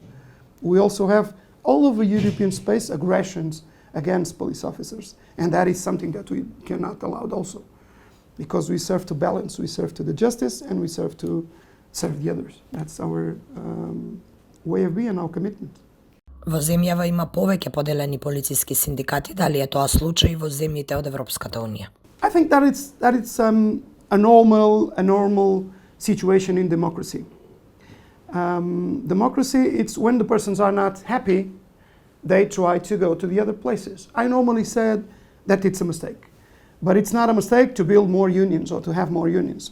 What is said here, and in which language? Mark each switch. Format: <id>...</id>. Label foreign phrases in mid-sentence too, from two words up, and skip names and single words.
<en>We also have all over European space aggressions against police officers, and that is something that we cannot allow also, because we serve to balance, we serve to the justice, and we serve to serve the others. That's our way of being and our commitment.</en> <mk>Во земјава има повеќе поделени полициски синдикати, дали е тоа случај во земјите од Европската унија?</mk> <en>I think that it's a normal situation in democracy. Democracy, it's when the persons are not happy, they try to go to the other places. I normally said that it's a mistake, but it's not a mistake to build more unions or to have more unions.</en>